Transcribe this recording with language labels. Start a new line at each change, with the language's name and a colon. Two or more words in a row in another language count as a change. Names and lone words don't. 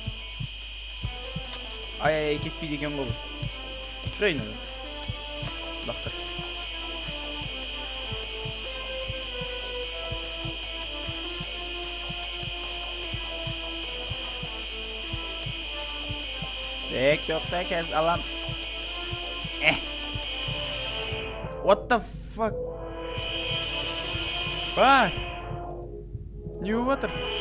Kazakh: Ай, кеспейді екен ғой бұл. Шығайын өді. Бақтыр. Тоқта, қазір алам.
English: What the fuck?
Kazakh: Не болып атыр?